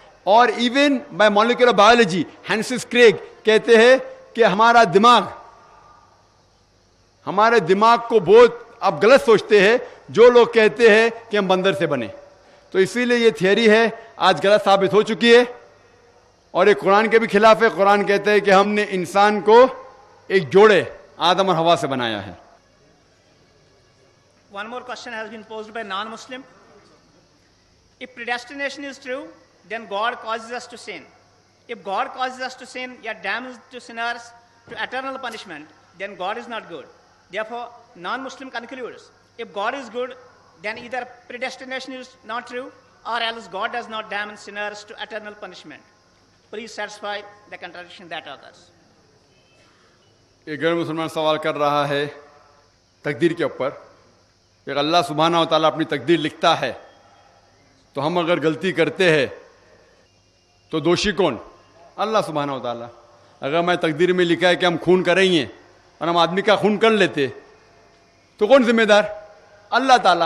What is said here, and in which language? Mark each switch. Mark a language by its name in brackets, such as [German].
[Hindi] और [English] even by molecular biology [Hindi] हैंसिस Craig कहते हैं कि हमारे दिमाग को बहुत आप गलत सोचते हैं जो लोग कहते हैं कि हम बंदर से बने। तो इसीलिए ये थियरी है आज गलत साबित हो चुकी है, और ये कुरान के भी खिलाफ है। कुरान कहते हैं कि हमने इंसान को एक जोड़े आदम और हवा से बनाया है। [English] One more question has been posed by non-Muslim. If predestination is true, then God causes us to sin. If God causes us to sin, yet damns to sinners to eternal punishment, then God is not good. Therefore, non-Muslim concludes, if God is good, then either predestination is not true, or else God does not damn sinners to eternal punishment. Please satisfy the contradiction that occurs. [Hindi] एक गैर मुसलमान सवाल कर रहा है तकदीर के ऊपर। एक अल्लाह सुब्हाना व तआला अपनी तकदीर लिखता है, तो हम अगर गलती करते हैं तो दोषी कौन? अल्लाह सुब्हाना व तआला। अगर मैं तकदीर में लिखा है कि हम खून करेंगे और हम आदमी का खून कर लेते तो कौन जिम्मेदार? अल्लाह ताला।